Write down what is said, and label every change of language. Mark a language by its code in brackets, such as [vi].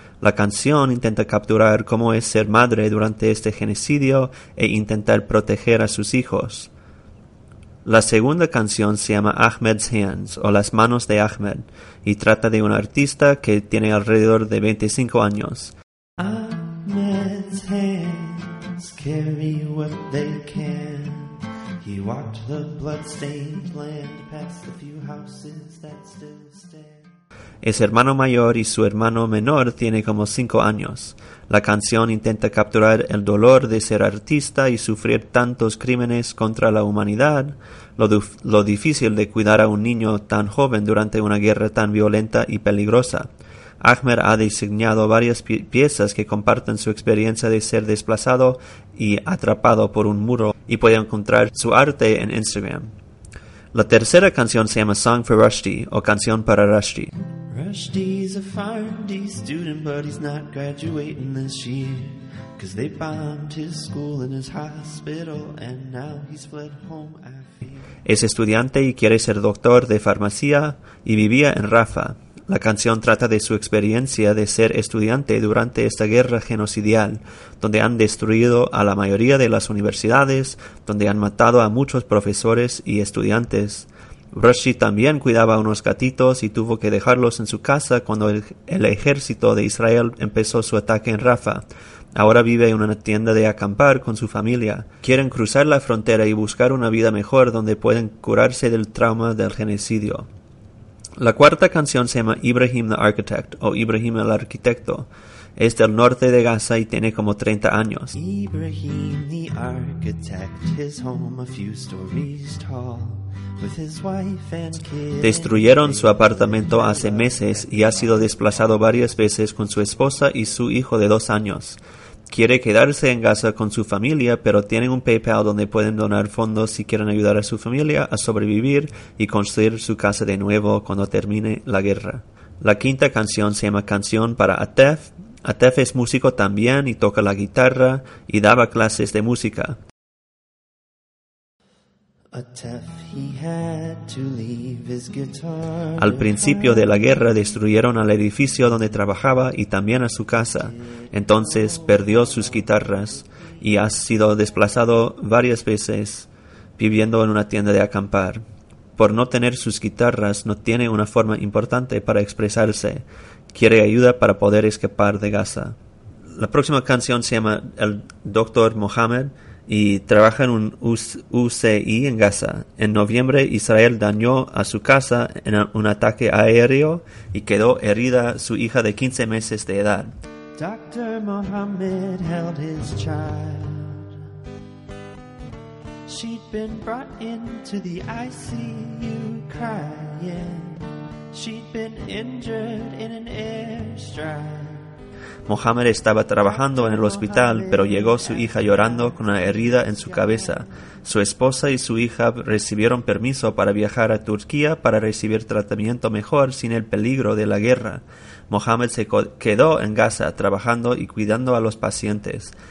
[es] La canción intenta capturar cómo es ser madre durante este genocidio e intentar proteger a sus hijos. La segunda canción se llama Ahmed's Hands, o Las Manos de Ahmed, y trata de un artista que tiene alrededor de 25 años. [en] Ahmed's hands carry what they can. He walked the bloodstained land past the few houses that still stand. [es] Es hermano mayor y su hermano menor tiene como 5 años. La canción intenta capturar el dolor de ser artista y sufrir tantos crímenes contra la humanidad, lo difícil de cuidar a un niño tan joven durante una guerra tan violenta y peligrosa. Ahmed ha diseñado varias piezas que comparten su experiencia de ser desplazado y atrapado por un muro, y puede encontrar su arte en Instagram. La tercera canción se llama Song for Rushdie, o Canción para Rushdie. [en] Rushdie's a fine student, but he's not graduating this year. 'Cause they bombed his school and his hospital, and now he's fled home, I fear. [es] Es estudiante y quiere ser doctor de farmacia y vivía en Rafah. La canción trata de su experiencia de ser estudiante durante esta guerra genocidial, donde han destruido a la mayoría de las universidades, donde han matado a muchos profesores y estudiantes. Rushdie también cuidaba a unos gatitos y tuvo que dejarlos en su casa cuando el ejército de Israel empezó su ataque en Rafah. Ahora vive en una tienda de acampar con su familia. Quieren cruzar la frontera y buscar una vida mejor donde pueden curarse del trauma del genocidio. La cuarta canción se llama Ibrahim the Architect, o Ibrahim el Arquitecto. Es del norte de Gaza y tiene como 30 años. [en] Ibrahim the Architect, his home a few stories tall. With his wife and kids. [es] Destruyeron su apartamento hace meses y ha sido desplazado varias veces con su esposa y su hijo de 2 años. Quiere quedarse en Gaza con su familia, pero tienen un PayPal donde pueden donar fondos si quieren ayudar a su familia a sobrevivir y construir su casa de nuevo cuando termine la guerra. La quinta canción se llama Canción para Atef. Atef es músico también y toca la guitarra y daba clases de música. [en] Atef, he had to leave his guitar. [es] Al principio de la guerra destruyeron al edificio donde trabajaba y también a su casa. Entonces perdió sus guitarras y ha sido desplazado varias veces viviendo en una tienda de acampar. Por no tener sus guitarras, no tiene una forma importante para expresarse. Quiere ayuda para poder escapar de Gaza. La próxima canción se llama El Dr. Mohammed y trabaja en un UCI en Gaza. En noviembre, Israel dañó a su casa en un ataque aéreo y quedó herida su hija de 15 meses de edad. [en] Dr. Mohammed held his child. She'd been brought into the ICU crying. She'd been injured in an airstrike. [es] Mohammed estaba trabajando en el hospital, pero llegó su hija llorando con una herida en su cabeza. Su esposa y su hija recibieron permiso para viajar a Turquía para recibir tratamiento mejor sin el peligro de la guerra. Mohammed se quedó en Gaza trabajando y cuidando a los pacientes.